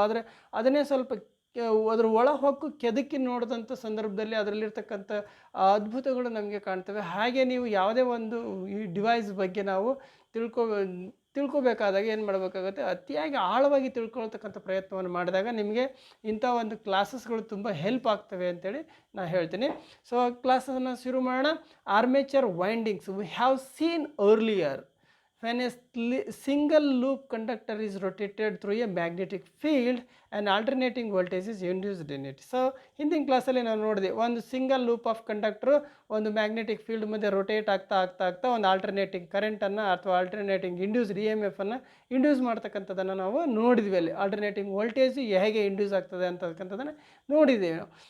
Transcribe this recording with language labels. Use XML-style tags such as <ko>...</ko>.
<kn>ಆದರೆ ಅದನ್ನೇ ಸ್ವಲ್ಪ ಅದ್ರ ಒಳ ಹೊಕ್ಕು ಕೆದಕಿ ನೋಡಿದಂಥ ಸಂದರ್ಭದಲ್ಲಿ ಅದರಲ್ಲಿರ್ತಕ್ಕಂಥ ಅದ್ಭುತಗಳು ನಮಗೆ ಕಾಣ್ತವೆ. ಹಾಗೆ ನೀವು ಯಾವುದೇ ಒಂದು ಈ ಡಿವೈಸ್ ಬಗ್ಗೆ ನಾವು ತಿಳ್ಕೊಬೇಕಾದಾಗ ಏನು ಮಾಡಬೇಕಾಗುತ್ತೆ, ಅತಿಯಾಗಿ ಆಳವಾಗಿ ತಿಳ್ಕೊಳ್ತಕ್ಕಂಥ ಪ್ರಯತ್ನವನ್ನು ಮಾಡಿದಾಗ ನಿಮಗೆ ಇಂಥ ಒಂದು ಕ್ಲಾಸಸ್ಗಳು ತುಂಬ ಹೆಲ್ಪ್ ಆಗ್ತವೆ ಅಂತೇಳಿ ನಾನು ಹೇಳ್ತೀನಿ. ಸೊ ಕ್ಲಾಸನ್ನು ಶುರು ಮಾಡೋಣ.</kn> <en>Armature windings we have seen earlier when a single loop conductor is rotated through a magnetic field and alternating voltage is induced in it.</en> <kn>So ಹಿಂದಿನ ಕ್ಲಾಸಲ್ಲಿ ನಾವು ನೋಡಿದೆ, ಒಂದು ಸಿಂಗಲ್ ಲೂಪ್ ಆಫ್ ಕಂಡಕ್ಟ್ರು ಒಂದು ಮ್ಯಾಗ್ನೆಟಿಕ್ ಫೀಲ್ಡ್ ಮಧ್ಯೆ rotate ಆಗ್ತಾ ಒಂದು alternating ಕರೆಂಟನ್ನು ಅಥವಾ ಆಲ್ಟರ್ನೇಟಿಂಗ್ ಇಂಡ್ಯೂಸ್ಡ್ EMF ಇಂಡ್ಯೂಸ್ ಮಾಡ್ತಕ್ಕಂಥದ್ದನ್ನು ನಾವು ನೋಡಿದ್ವಿ. ಅಲ್ಲಿ ಆಲ್ಟರ್ನೇಟಿಂಗ್ ವೋಲ್ಟೇಜ್ ಹೇಗೆ ಇಂಡ್ಯೂಸ್ ಆಗ್ತದೆ ಅಂತಕ್ಕಂಥದ್ದನ್ನು ನೋಡಿದ್ದೇವೆ.</kn>